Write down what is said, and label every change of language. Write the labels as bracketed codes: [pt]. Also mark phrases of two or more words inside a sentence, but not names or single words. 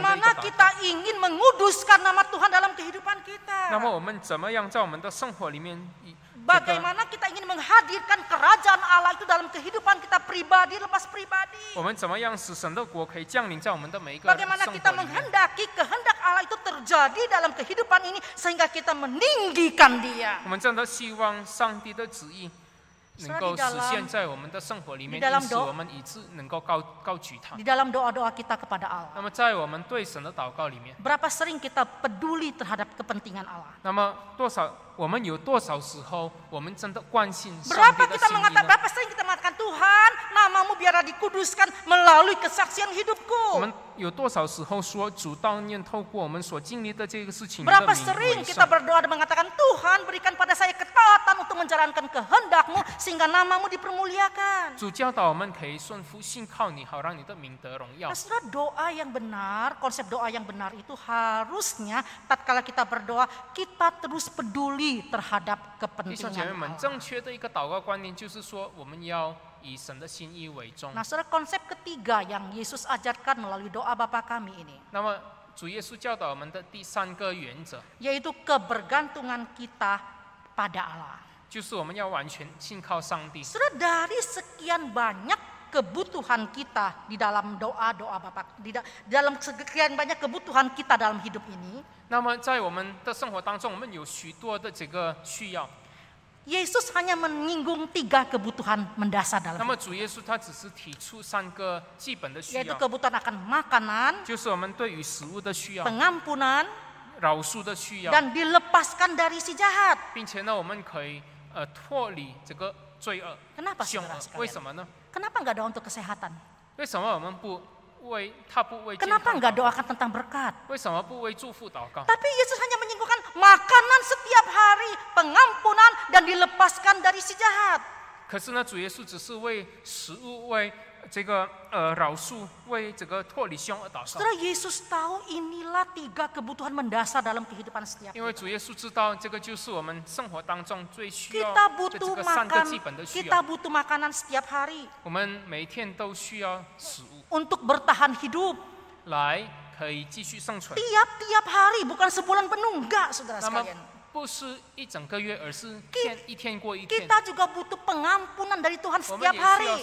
[id] Bagaimana [zh] 祷 [id] kita [zh] 告。 [id] ingin menguduskan nama Tuhan dalam kehidupan kita. [zh] 那么我们怎么样在我们的生活里面， [id] Bagaimana kita ingin menghadirkan kerajaan Allah itu dalam kehidupan kita pribadi, lepas pribadi. [zh] 我们怎么样使神的国可以降临在我们的每一个生 [id] Bagaimana [zh] 活 [id] kita [zh] 里面？ [id] menghendaki kehendak Allah itu terjadi dalam kehidupan ini sehingga kita meninggikan Dia. [zh] 我们真的希望上帝的旨意能够实现在我们的生活里面，因此我们以致能够高举他 [id] Di。dalam doa-doa kita kepada Allah. [zh] 那么在我们对神的祷告里面， [id] Berapa sering kita peduli terhadap kepentingan Allah? [zh] 那么我们有多少时候我们真的关心上 [id] Berapa [zh] 帝的 [id] kita [zh] 心意 [id] mengatakan, [zh] 呢？ [id] berapa sering kita mengatakan Tuhan, namamu biarlah dikuduskan melalui kesaksian [zh] 我 [id] hidupku. [zh] 们有多少时候说主悼念透过我们所经历的这个事情的 [id] Berapa [zh] 名 [id] sering [zh] 为 [id] kita [zh] 圣？ [id] berdoa dan mengatakan Tuhan berikan pada saya ketaatan untuk menjalankan kehendak-Mu sehingga namamu dipermuliakan. [zh] 主教导我们可以顺服信靠你，好让你的名得荣耀 [id] Nah,。saudara, doa yang benar, konsep doa yang benar itu harusnya tatkala kita berdoa kita terus peduli terhadap [zh] 弟兄姐妹 [id] kepentingan [zh] 们， [id] Allah. [zh] 正确的一个祷告观念就是说，我们要以神的心意为重。 [id] Nah, saudara, konsep ketiga yang Yesus ajarkan melalui doa Bapa kami ini [zh] 那么主耶稣教导我们的第三个原则， [id] yaitu kebergantungan kita pada Allah. [zh] 就是我们要完全信靠上帝。 [id] Saudara, dari sekian banyak kebutuhan kita di dalam doa-doa Bapa, di dalam sekian banyak kebutuhan kita dalam hidup ini, [zh] 那么在我们的生活当中，我们有许多的这个需要。 [id] Yesus hanya menyinggung 3 kebutuhan mendasar [zh] 那 [id] dalam [zh] 么主耶稣他只是提出3个基本的需 [id] yaitu [zh] 要， [id] kebutuhan akan makanan, [zh] 就是我们对于食物的需要、 [id] pengampunan, [zh] 饶恕的需要， [id] dan dilepaskan dari si jahat. [zh] 并且呢，我们可以脱离这个罪恶、 [id] Kenapa [zh] 凶 [id] saudara [zh] 恶。为 [id] sekalian? [zh] 什么呢？ [id] Kenapa nggak doa untuk kesehatan? [zh] 为什么我们不为健 [id] Kenapa [zh] 康 [id] nggak [zh] 祷告？ [id] doakan tentang berkat? [zh] 为什么不为祝福祷告？ [id] Tapi Yesus hanya menyinggung makanan setiap hari, pengampunan, dan dilepaskan dari si jahat. [zh] 可是呢，主耶稣只是为食物、为这个饶恕、为这个脱离凶恶祷告。 [id] Saudara, Yesus tahu inilah 3 kebutuhan mendasar dalam kehidupan setiap [zh] 因为 [id] kita. [zh] 主耶稣知道这个就是我们生活当中最需要 [id] Kita [zh] 的这 [id] butuh [zh] 个3个 [id] makan, [zh] 基本的需 [id] kita [zh] 要。 [id] butuh makanan setiap hari [zh] 我们每天都需要食物 [id] untuk bertahan hidup. [zh] 来可以继续生存。 [id] Tiap-tiap hari, bukan sebulan penuh, enggak, saudara [zh] 那么 [id] sekalian. [zh] 不是一整个月，而是一天过一天。 [id] Kita juga butuh pengampunan dari Tuhan [zh] 我们 [id] setiap [zh] 也需要 [id] hari.